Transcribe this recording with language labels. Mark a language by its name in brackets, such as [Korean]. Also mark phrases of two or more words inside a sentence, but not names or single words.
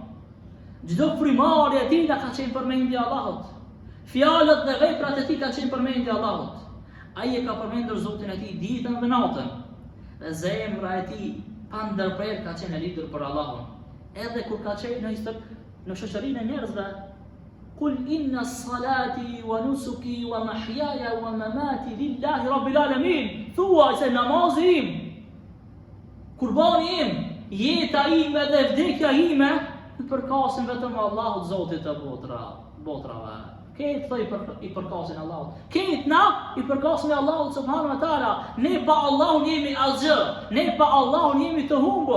[Albanian] Çdo frymëri e tij ka qenë përmendje Allahut. Fjalët dhe veprat e tij kanë qenë përmendje Allahut. Ai e ka përmendur Zotin e tij ditën dhe natën. Dhe zemra e tij pa ndërprerje ka qenë e lidhur për Allahun. Edhe kur ka qenë në shoqërinë e njerëzve, [Arabic] قل إن صلاتي ونسكي ومحياي ومماتي لله رب العالمين. [Albanian] Thuaj se namazi im, kurbani im, jeta ime dhe vdekja ime I përkasin vetëm Allahut Zotit të botrave. Këtë I përkasin Allahut. Këtë na I përkasin Allahut [Arabic] سبحانه وتعالى. [Albanian] Ne pa Allahun jemi asgjë. Ne pa Allahun jemi të humbur.